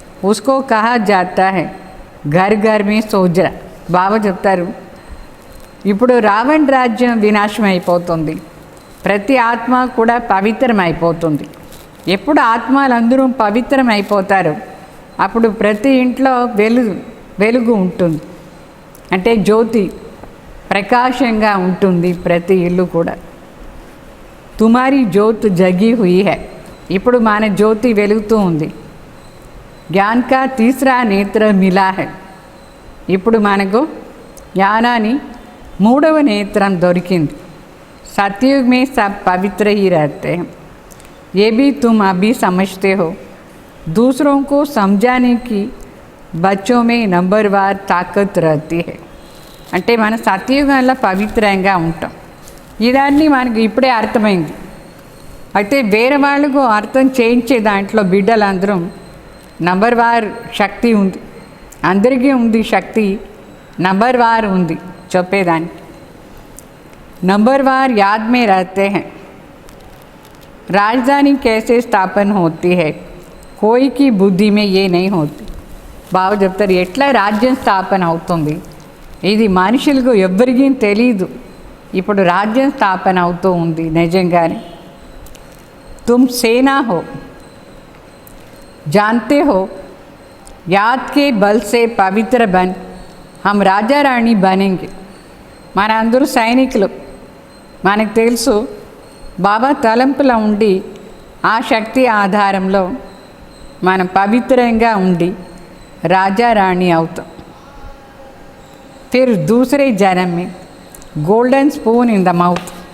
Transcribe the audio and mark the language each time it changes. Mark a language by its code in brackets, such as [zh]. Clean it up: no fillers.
[hi] उसको कहा जाता है घर घर में सोजा. [te] బాబా చెప్తారు, ఇప్పుడు రావణ రాజ్యం వినాశం అయిపోతుంది, ప్రతి ఆత్మ కూడా పవిత్రం అయిపోతుంది. ఎప్పుడు ఆత్మలందరూ పవిత్రం అయిపోతారు అప్పుడు ప్రతి ఇంట్లో వెలుగు ఉంటుంది. అంటే జ్యోతి ప్రకాశంగా ఉంటుంది ప్రతి ఇల్లు కూడా. [hi] తుమారి జ్యోతి జగి హుయి హై, [te] ఇప్పుడు మన జ్యోతి వెలుగుతూ ఉంది. [hi] జ్ఞాన్ కా తీసరా నేత్ర మిలా హై, [te] ఇప్పుడు మనకు జ్ఞానాన్ని మూడవ నేత్రం దొరికింది. [hi] सतयुग में सब पवित्र ही रहते हैं, ये भी तुम अभी समझते हो. दूसरों को समझाने की बच्चों में नंबरवार ताकत रहती है. [te] అంటే మన సత్యయుగంలో పవిత్రంగా ఉంటాం. ఇదాన్ని మనకి ఇప్పుడే అర్థమైంది. అయితే వేరే వాళ్ళకు అర్థం చేయించే దాంట్లో బిడ్డలందరూ నంబర్వార్ శక్తి ఉంది, అందరికీ ఉంది శక్తి, నంబర్వార్ ఉంది చెప్పేదానికి. [hi] नंबरवार याद में रहते हैं. राजधानी कैसे स्थापन होती है, कोई की बुद्धि में ये नहीं होती. [te] బాబు చెప్తారు ఎట్లా రాజ్యం స్థాపన అవుతుంది, ఇది మనుషులకు ఎవ్వరికీ తెలీదు. ఇప్పుడు రాజ్యం స్థాపన అవుతూ ఉంది నిజంగానే. [hi] तुम सेना हो, जानते हो याद के बल से पवित्र बन हम राजा रानी बनेंगे. [te] మన అందరూ సైనికులు, మనకు తెలుసు. బాబా తలంపులో ఉండి ఆ శక్తి ఆధారంలో మనం పవిత్రంగా ఉండి రాజా రాణి అవుతాం. [hi] ఫిర్ దూసరే జన్మ మే [en] Golden spoon in the mouth.